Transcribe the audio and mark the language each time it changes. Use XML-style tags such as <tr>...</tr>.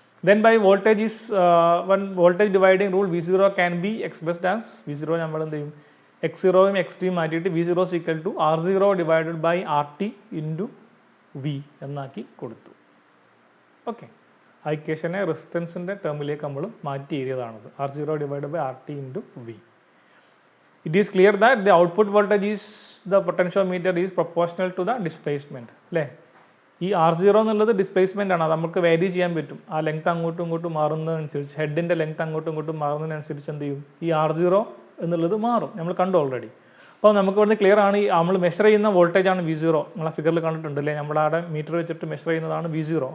<en>then by voltage is one voltage dividing rule V0 can be expressed as, V0</en> <ml>നമ്മൾ എന്ത് ചെയ്യും, X0യും XTയും മാറ്റിയിട്ട്</ml> <en>V0 is equal to R0 divided by RT into V</en> <ml>എന്നാക്കി കൊടുത്തു. Okay, ആ ഇക്വേഷനെ റെസിസ്റ്റൻസിൻ്റെ ടേമിലേക്ക് നമ്മൾ മാറ്റി എഴുതിയതാണത്,</ml> <en>R0 divided by RT into V. It is clear that the output voltage is the potentiometer is proportional to the displacement.</en> <ml>അല്ലേ, ഈ R0 എന്നുള്ളത് displacement ആണ്, അത് നമുക്ക് വാരി ചെയ്യാൻ പറ്റും. ആ ലെങ്ത് അങ്ങോട്ടും ഇങ്ങോട്ടും മാറുന്നതിനനുസരിച്ച്, ഹെഡിൻ്റെ ലെങ്ത് അങ്ങോട്ടും ഇങ്ങോട്ടും മാറുന്നതിനനുസരിച്ച് എന്ത് ചെയ്യും, ഈ R0 എന്നുള്ളത് മാറും. നമ്മൾ കണ്ടു ഓൾറെഡി. അപ്പോൾ നമുക്ക് ഇവിടുന്ന് ക്ലിയർ ആണ്, ഈ നമ്മൾ മെഷർ ചെയ്യുന്ന വോൾട്ടേജ് ആണ് V0. നമ്മൾ ആ ഫിഗറിൽ കണ്ടിട്ടുണ്ട് അല്ലേ, നമ്മളവിടെ മീറ്റർ വെച്ചിട്ട് മെഷർ ചെയ്യുന്നതാണ് V0.</ml>